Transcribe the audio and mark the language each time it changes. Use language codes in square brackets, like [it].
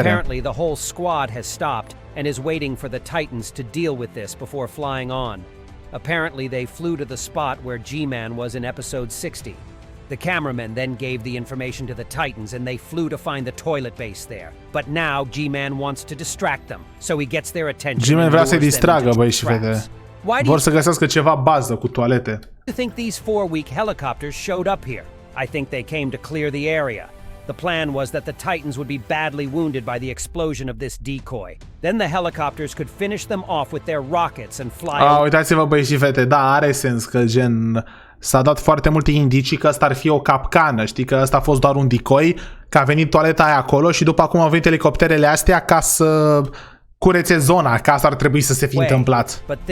[en] Apparently the whole squad has stopped and is waiting for the Titans to deal with this before flying on. Apparently they flew to the spot where G-Man was in episode 60. The cameraman then gave the information to the Titans and they flew to find the toilet base there. But now G-Man wants to distract them, so he gets their attention. [ro] G-Man vrea să-i distragă, băi și fete. Vor să găsească ceva bază cu toalete. [en] Why do you think these 4 weak helicopters showed up here? I think they came to clear the area. The plan was that the Titans would be badly wounded by the explosion of this decoy. Then the helicopters could finish them off with their rockets and fly over. [ro] Uitați-vă, băi și fete, da, are sens că gen s-a dat foarte multe indicii că asta ar fi o capcană, știi, că asta a fost doar un decoy, că a venit toaleta aia acolo și după acum au venit elicopterele astea ca să curețe zona, că asta ar trebui să se fi întâmplat.